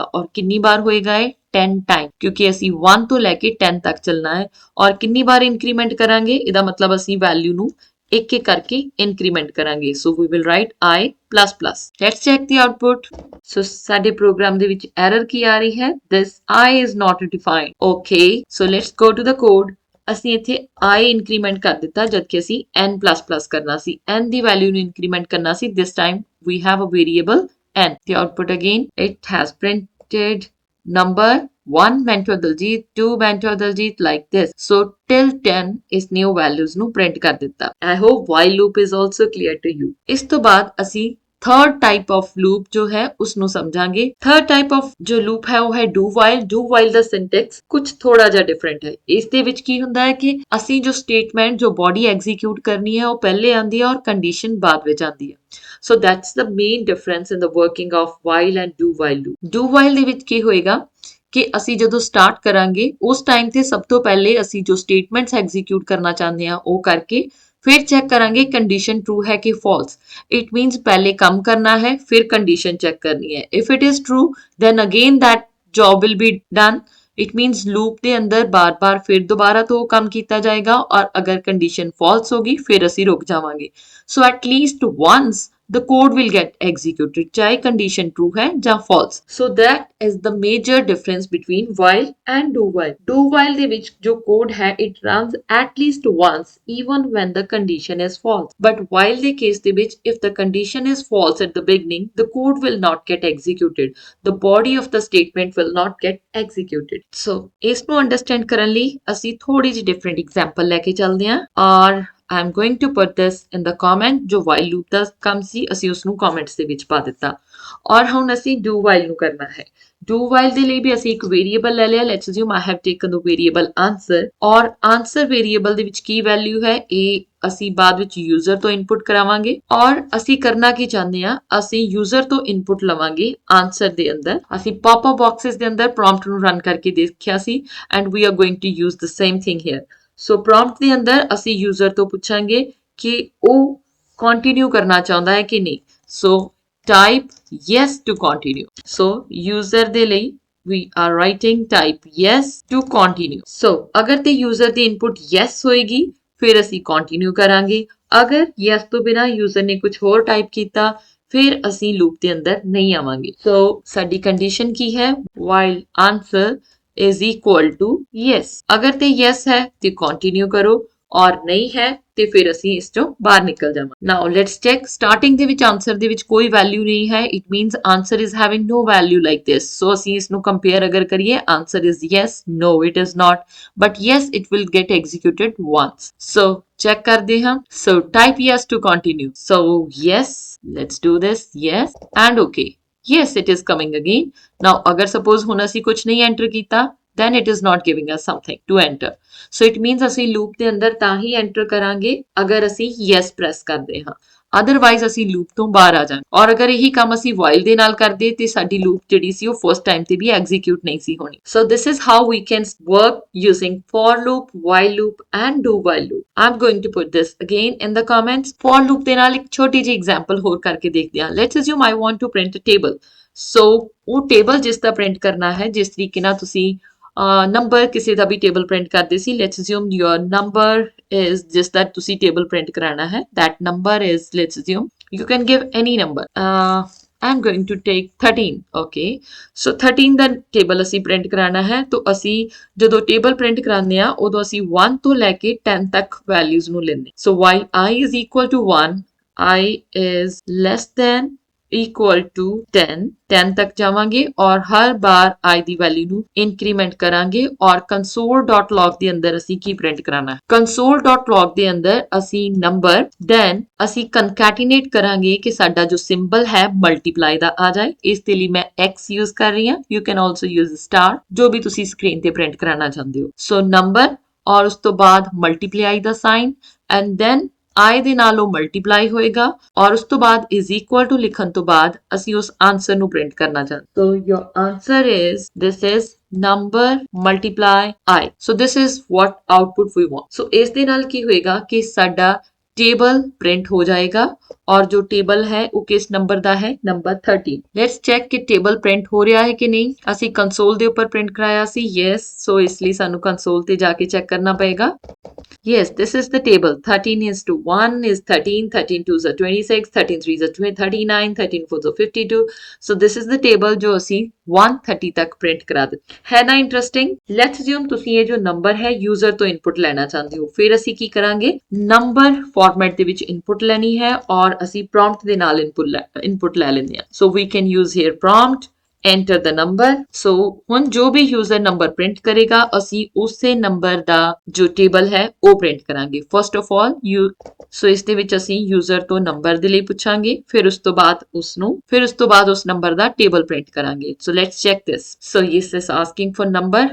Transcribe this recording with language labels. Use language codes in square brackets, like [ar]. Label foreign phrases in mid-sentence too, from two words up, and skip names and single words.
[pa] ਔਰ ਕਿੰਨੀ ਬਾਰ ਹੋਏਗਾ ਇਹ 10 ਟਾਈਮ, ਕਿਉਂਕਿ ਅਸੀਂ 1 ਤੋਂ ਲੈ ਕੇ 10 ਤੱਕ ਚੱਲਣਾ ਹੈ। ਔਰ ਕਿੰਨੀ ਬਾਰ ਇਨਕਰੀਮੈਂਟ ਕਰਾਂਗੇ, ਇਹਦਾ ਮਤਲਬ ਅਸੀਂ ਵੈਲਿਊ ਨੂੰ ਇੱਕ ਇੱਕ ਕਰਕੇ ਇਨਕਰੀਮੈਂਟ ਕਰਾਂਗੇ। [en] so we will write I++. let's check the output. [pa] ਸੋ ਸਾਡੇ ਪ੍ਰੋਗਰਾਮ ਦੇ ਵਿੱਚ ਐਰਰ ਕੀ ਆ ਰਹੀ ਹੈ, [en] this I is not defined। okay, so let's go to the code. [pa] ਅਸੀਂ ਇੱਥੇ I ਇਨਕਰੀਮੈਂਟ ਕਰ ਦਿੱਤਾ ਜਦਕਿ ਅਸੀਂ n++ ਕਰਨਾ ਸੀ। n ਦੀ ਵੈਲਿਊ ਨੂੰ ਇਨਕਰੀਮੈਂਟ ਕਰਨਾ ਸੀ। [en] this time we have a variable n। the output again, it has printed number 1 mentor Daljit, 2 mentor Daljit, like this। so till 10 [pa] ਇਸ [en] new values [pa] ਨੂੰ print ਕਰ ਦਿੱਤਾ। [en] I hope while loop is also clear to you। [pa] ਇਸ ਤੋਂ ਬਾਅਦ ਅਸੀਂ [en] third type of loop [pa] ਜੋ ਹੈ ਉਸ ਨੂੰ ਸਮਝਾਂਗੇ। [en] third type of [pa] ਜੋ loop ਹੈ ਉਹ ਹੈ [en] do while। do while [pa] ਦਾ syntax ਕੁਝ ਥੋੜਾ ਜਿਹਾ different ਹੈ। ਇਸ ਦੇ ਵਿੱਚ ਕੀ ਹੁੰਦਾ ਹੈ ਕਿ ਅਸੀਂ ਜੋ statement ਜੋ body execute ਕਰਨੀ ਹੈ ਉਹ ਪਹਿਲੇ ਆਂਦੀ ਹੈ ਔਰ condition ਬਾਅਦ ਵਿੱਚ ਆਂਦੀ ਹੈ। [en] So that's the main difference in the working of while and do while loop। do while [pa] ਦੇ ਵਿੱਚ ਕੀ ਹੋਏਗਾ ਕਿ ਅਸੀਂ ਜਦੋਂ ਸਟਾਰਟ ਕਰਾਂਗੇ ਉਸ ਟਾਈਮ ਤੇ ਸਭ ਤੋਂ ਪਹਿਲੇ ਅਸੀਂ ਜੋ [en] statements execute [pa] ਕਰਨਾ ਚਾਹੁੰਦੇ ਹਾਂ ਉਹ ਕਰਕੇ ਫਿਰ ਚੈੱਕ ਕਰਾਂਗੇ [en] condition true [pa] ਹੈ ਕਿ ਫਾਲਸ। [en] it means [pa] ਪਹਿਲੇ ਕੰਮ ਕਰਨਾ ਹੈ ਫਿਰ [en] condition check [pa] ਕਰਨੀ ਹੈ। [en] if it is true then again that job will be done। it means [pa] ਲੂਪ ਦੇ ਅੰਦਰ ਬਾਰ-ਬਾਰ ਫਿਰ ਦੁਬਾਰਾ ਤੋਂ ਕੰਮ ਕੀਤਾ ਜਾਏਗਾ ਔਰ ਅਗਰ [en] condition false [pa] ਹੋਗੀ ਫਿਰ ਅਸੀਂ ਰੁਕ ਜਾਵਾਂਗੇ। [en] so at least once the code will get executed [pa] ਚਾਹੇ condition true ਹੈ ਜਾਂ false। [en] so that is the major difference between while and do while। [pa] do while ਦੇ ਵਿੱਚ ਜੋ code ਹੈ [en] it runs at least once even when the condition is false। but [pa] while ਦੇ case ਦੇ ਵਿੱਚ [en] if the condition is false at the beginning the code will not get executed। the body of the statement will not get executed। [pa] so ਇਸ ਨੂੰ understand ਕਰਨ ਲਈ ਅਸੀਂ ਥੋੜੀ ਜਿਹੀ [en] different example [pa] ਲੈ ਕੇ ਚੱਲਦੇ ਹਾਂ ਔਰ [en] I'm going to put this in the comment। [pa] ਜੋ [en] while loop [pa] ਦਾ ਕੰਮ ਸੀ ਅਸੀਂ ਉਸ ਨੂੰ comments ਦੇ ਵਿੱਚ ਪਾ ਦਿੱਤਾ ਔਰ ਹੁਣ ਅਸੀਂ do while ਨੂੰ ਕਰਨਾ ਹੈ। [en] do while [pa] ਦੇ ਲਈ ਵੀ ਅਸੀਂ ਇੱਕ variable ਲੈ ਲਿਆ। [en] let's assume I have taken the variable answer [pa] ਔਰ [en] answer variable [pa] ਦੇ ਵਿੱਚ ਕੀ value ਹੈ ਇਹ ਅਸੀਂ ਬਾਅਦ ਵਿੱਚ user ਤੋਂ input ਕਰਾਵਾਂਗੇ ਔਰ ਅਸੀਂ ਕਰਨਾ ਕੀ ਚਾਹੁੰਦੇ ਹਾਂ ਅਸੀਂ user ਤੋਂ input ਲਵਾਂਗੇ answer ਦੇ ਅੰਦਰ। ਅਸੀਂ [en] pop-up boxes [pa] ਦੇ ਅੰਦਰ prompt ਨੂੰ ਰਨ ਕਰਕੇ ਦੇਖਿਆ ਸੀ [en] and we are going to use the same thing here। [pa] ਸੋ ਪ੍ਰੌਂਪਟ ਦੇ ਅੰਦਰ ਅਸੀਂ ਯੂਜ਼ਰ ਤੋਂ ਪੁੱਛਾਂਗੇ ਕਿ ਉਹ ਕੰਟੀਨਿਊ ਕਰਨਾ ਚਾਹੁੰਦਾ ਹੈ ਕਿ ਨਹੀਂ। [en] so type yes to continue। [pa] ਸੋ ਯੂਜ਼ਰ ਦੇ ਲਈ [en] we are writing type yes to continue। [pa] ਸੋ ਅਗਰ ਤੇ ਯੂਜ਼ਰ ਦੀ ਇਨਪੁਟ yes ਹੋਏਗੀ ਫਿਰ ਅਸੀਂ ਕੰਟੀਨਿਊ ਕਰਾਂਗੇ। ਅਗਰ yes ਤੋਂ ਬਿਨਾ ਯੂਜ਼ਰ ਨੇ ਕੁਝ ਹੋਰ ਟਾਈਪ ਕੀਤਾ ਫਿਰ ਅਸੀਂ ਲੂਪ ਦੇ ਅੰਦਰ ਨਹੀਂ ਆਵਾਂਗੇ। ਸੋ ਸਾਡੀ ਕੰਡੀਸ਼ਨ ਕੀ ਹੈ [en] while answer is equal to yes। [pa] ਅਗਰ ਤੇ yes ਹੈ ਤੇ ਕੰਟੀਨਿਊ ਕਰੋ ਔਰ ਨਹੀਂ ਹੈ ਤੇ ਫਿਰ ਅਸੀਂ ਇਸ ਤੋਂ ਬਾਹਰ ਨਿਕਲ ਜਾਵਾਂਗੇ। [en] now let's check. [pa] ਸਟਾਰਟਿੰਗ ਦੇ ਵਿੱਚ ਆਨਸਰ ਦੇ ਵਿੱਚ ਕੋਈ ਵੈਲਿਊ ਨਹੀਂ ਹੈ। [en] it means answer is having no value like this. [pa] ਸੋ ਅਸੀਂ ਇਸ ਨੂੰ ਕੰਪੇਅਰ ਅਗਰ ਕਰੀਏ [en] answer is yes, no it is not, but yes it will get executed once। so [pa] ਚੈੱਕ ਕਰਦੇ ਹਾਂ। [en] so type yes to continue। so yes, let's do this yes and okay। yes it is coming again। now [pa] agar suppose ਹੁਣ ਅਸੀਂ ਕੁਝ ਨਹੀਂ ਐਂਟਰ ਕੀਤਾ [en] then it is not giving us something to enter। so it means [pa] ਅਸੀਂ ਲੂਪ ਦੇ ਅੰਦਰ ਤਾਂ ਹੀ ਐਂਟਰ ਕਰਾਂਗੇ ਅਗਰ ਅਸੀਂ [en] yes press [pa] ਕਰਦੇ ਹਾਂ ਅਦਰਵਾਈਜ਼ ਅਸੀਂ ਲੂਪ ਤੋਂ ਬਾਹਰ ਆ ਜਾਵਾਂਗੇ ਔਰ ਅਗਰ ਇਹੀ ਕੰਮ ਅਸੀਂ while ਦੇ ਨਾਲ ਕਰਦੇ ਤੇ ਸਾਡੀ ਲੂਪ ਜਿਹੜੀ ਸੀ ਉਹ [en] first time [pa] ਤੇ ਵੀ ਐਗਜ਼ੀਕਿਊਟ ਨਹੀਂ ਸੀ ਹੋਣੀ। [en] so this is how we can work using for loop, while loop and do while loop। I'm going to put this again in the comments। for loop [pa] ਦੇ ਨਾਲ ਇੱਕ ਛੋਟੀ ਜਿਹੀ ਐਗਜ਼ਾਮਪਲ ਹੋਰ ਕਰਕੇ ਦੇਖਦੇ ਹਾਂ। [en] let's assume I want to print a table। [pa] so ਉਹ ਟੇਬਲ ਜਿਸ ਦਾ ਪ੍ਰਿੰਟ ਕਰਨਾ ਹੈ ਜਿਸ ਤਰੀਕੇ ਨਾਲ ਤੁਸੀਂ ਨੰਬਰ ਕਿਸੇ ਦਾ ਵੀ [en] table print [pa] ਕਰਦੇ ਸੀ। [en] let's assume your number is [pa] ਜਿਸ ਦਾ ਤੁਸੀਂ ਟੇਬਲ ਪ੍ਰਿੰਟ ਕਰਾਣਾ ਹੈ [en] that number is let's assume you can give any number। I'm going to take 13। okay, [pa] so 13 ਦਾ ਟੇਬਲ ਅਸੀਂ ਪ੍ਰਿੰਟ ਕਰਾਣਾ ਹੈ ਤਾਂ ਅਸੀਂ ਜਦੋਂ [en] table print [pa] ਕਰਾਉਂਦੇ ਆ ਉਦੋਂ ਅਸੀਂ 1 ਤੋਂ ਲੈ ਕੇ 10 ਤੱਕ ਵੈਲਿਊਜ਼ ਨੂੰ ਲੈਂਦੇ। [en] so while I is equal to 1 I is less than equal to 10 [pa] 10 ਤੱਕ ਜਾਵਾਂਗੇ ਔਰ ਹਰ ਬਾਰ I ਦੀ ਵੈਲਿਊ ਨੂੰ ਇਨਕਰੀਮੈਂਟ ਕਰਾਂਗੇ ਔਰ console.log ਦੇ ਅੰਦਰ ਅਸੀਂ ਕੀ ਪ੍ਰਿੰਟ ਕਰਾਣਾ ਹੈ console.log ਦੇ ਅੰਦਰ ਅਸੀਂ ਨੰਬਰ then ਅਸੀਂ concatenate ਕਰਾਂਗੇ ਕਿ ਸਾਡਾ ਜੋ ਸਿੰਬਲ ਹੈ ਮਲਟੀਪਲਾਈ ਦਾ ਆ ਜਾਏ। ਇਸ ਦੇ ਲਈ ਮੈਂ x ਯੂਜ਼ ਕਰ ਰਹੀ ਹਾਂ। [en] you can also use star [pa] ਜੋ ਵੀ ਤੁਸੀਂ ਸਕਰੀਨ ਤੇ ਪ੍ਰਿੰਟ ਕਰਾਣਾ ਚਾਹੁੰਦੇ ਹੋ। so ਨੰਬਰ ਔਰ ਉਸ ਤੋਂ ਬਾਅਦ ਮਲਟੀਪਲਾਈ ਦਾ ਸਾਈਨ [en] and then I [pa] ਦੇ ਨਾਲ ਉਹ ਮਲਟੀਪਲਾਈ ਹੋਏਗਾ ਔਰ ਉਸ ਤੋਂ ਬਾਅਦ [en] is equal to [pa] ਲਿਖਣ ਤੋਂ ਬਾਅਦ ਅਸੀਂ ਉਸ ਆਨਸਰ ਨੂੰ ਪ੍ਰਿੰਟ ਕਰਨਾ ਚਾਹੁੰਦੇ। [en] So your answer is this is number multiply I. So this is what output we want. [pa] So ਇਸ ਦੇ ਨਾਲ ਕੀ ਹੋਏਗਾ ਕਿ ਸਾਡਾ ਟੇਬਲ ਪ੍ਰਿੰਟ ਹੋ ਜਾਏਗਾ ਔਰ ਜੋ ਟੇਬਲ ਹੈ ਉਹ ਕਿਸ ਨੰਬਰ ਦਾ ਹੈ ਨੰਬਰ 13। [en] let's check [pa] ਕਿ ਟੇਬਲ ਪ੍ਰਿੰਟ ਹੋ ਰਿਹਾ ਹੈ ਕਿ ਨਹੀਂ। ਅਸੀਂ ਕੰਸੋਲ ਦੇ ਉੱਪਰ ਪ੍ਰਿੰਟ ਕਰਾਇਆ ਸੀ ਯੈਸ, ਸੋ ਇਸ ਲਈ ਸਾਨੂੰ ਕੰਸੋਲ ਤੇ ਜਾ ਕੇ ਚੈੱਕ ਕਰਨਾ ਪਏਗਾ। [en] Yes, this is the table. 13 is to 1 is 13, 13 2s are 26, 13 3s are 39, 13 4s are 52. So this is the table [pa] ਜੋ ਅਸੀਂ 130 ਤੱਕ ਪ੍ਰਿੰਟ ਕਰਾ ਦਿੱਤਾ ਹੈ ਨਾ। ਇੰਟਰਸਟਿੰਗ। [en] let's assume [pa] ਤੁਸੀਂ ਇਹ ਜੋ ਨੰਬਰ ਹੈ ਯੂਜ਼ਰ ਤੋਂ ਇਨਪੁਟ ਲੈਣਾ ਚਾਹੁੰਦੇ ਹੋ। ਫਿਰ ਅਸੀਂ ਕੀ ਕਰਾਂਗੇ, [en] number format [pa] ਦੇ ਵਿੱਚ ਇਨਪੁਟ ਲੈਣੀ ਹੈ ਔਰ ਅਸੀਂ ਪ੍ਰੌਂਪਟ ਦੇ ਨਾਲ ਇਨਪੁਟ ਲੈ ਲੈਂਦੇ ਹਾਂ। [en] so we can use here prompt enter the number। [pa] so ਹੁਣ ਜੋ ਵੀ [en] user number [pa] ਪ੍ਰਿੰਟ ਕਰੇਗਾ ਅਸੀਂ ਉਸੇ ਨੰਬਰ ਦਾ ਜੋ ਟੇਬਲ ਹੈ ਉਹ ਪ੍ਰਿੰਟ ਕਰਾਂਗੇ। [en] first of all so [pa] ਇਸ ਦੇ ਵਿੱਚ ਅਸੀਂ ਯੂਜ਼ਰ ਤੋਂ ਨੰਬਰ ਦੇ ਲਈ ਪੁੱਛਾਂਗੇ, ਫਿਰ ਉਸ ਤੋਂ ਬਾਅਦ ਉਸ ਨੰਬਰ ਦਾ [en] table print [pa] ਕਰਾਂਗੇ। [en] so let's check this. so yes is asking for number.